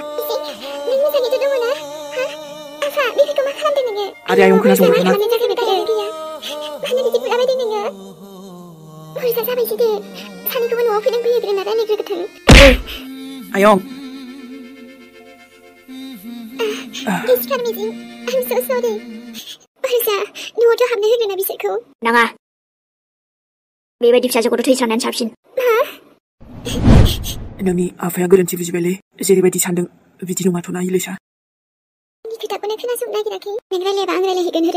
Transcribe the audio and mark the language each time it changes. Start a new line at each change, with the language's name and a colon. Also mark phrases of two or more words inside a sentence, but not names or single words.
Bodo: नों मोजाङैथ' दङ ना आफा बेफोरखौ मा खालामदों नोङो आरे आयं खोनासंबाय थाना मानो बिदि बुंलाबायदों नोङो बुरजा जाबायसो दे सानैखौबो न'आव फैग्रोना रायलायग्रोथों आयं गिसिखार मिजिं
English: I'm so sorry.
Bodo: अरजा न'आवथ' हाबनो होदोंना बिसोरखौ? नाङा बेबायदि फिसाजोखौथ' थैस्रांनायानो साबसिन। नोंनि आफाया गोरोन्थि बुजिबायलै जेरैबायदि सानदों बिदि नङाथ'ना इलिसा। आंनि खोथाखौनो खोनासंनो नागिराखै। नों रायलायबा आं रायलायहैगोन होदो।